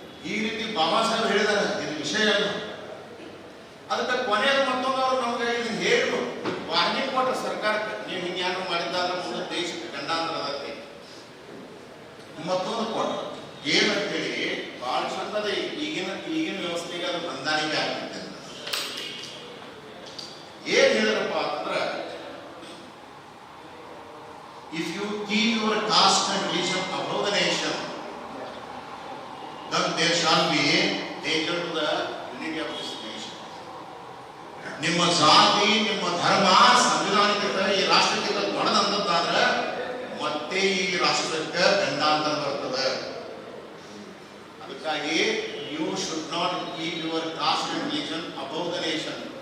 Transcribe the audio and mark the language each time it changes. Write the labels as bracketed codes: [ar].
[kn] ಈ ರೀತಿ ಬಾಬಾ ಸಾಹೇಬ್ ಹೇಳಿದಾರೆ, ಇದು ವಿಷಯ ಅಲ್ಲ. ಅದಕ್ಕೆ ಕೊನೆಯದು ಮತ್ತೊಂದು ಅವರು ನಮ್ಗೆ ಇದನ್ನ ಹೇಳಿದ್ರು, ವಾರ್ನಿಂಗ್ ಕೊಟ್ಟ ಸರ್ಕಾರಕ್ಕೆ, ನೀವು ಹಿಂಗೇನು ಮಾಡಿದ್ದಾದ್ರೆ ಮುಂದೆ ದೇಶಕ್ಕೆ ಗಂಡಾಂತರ ಅದಕ್ಕೆ ಮತ್ತೊಂದು ಕೊಟ್ಟ. ಏನಂತೇಳಿ ಬಹಳ ಚಂದದ ಈಗಿನ ವ್ಯವಸ್ಥೆಗೆ ಅದು ಹೊಂದಾಣಿಕೆ ಆಗ್ತಿದೆ. ಏನ್ ಹೇಳಿದ್ರಪ್ಪ ಅಂದ್ರೆ, [en] if you keep your caste and religion above the nation, then there shall be danger to the unity of this nation. [kn] ನಿಮ್ಮ ಜಾತಿ, ನಿಮ್ಮ ಧರ್ಮ ಸಂವಿಧಾನಕ್ಕಿಂತ ಈ ರಾಷ್ಟ್ರಕ್ಕಿಂತ ದೊಡ್ಡದಂತಾದ್ರೆ ಮತ್ತೆ ಈ ರಾಷ್ಟ್ರಕ್ಕೆ ಗಂಡಾಂತರ ಬರ್ತದೆ. ಅದಕ್ಕಾಗಿ [en] You should not keep your caste and religion above the nation.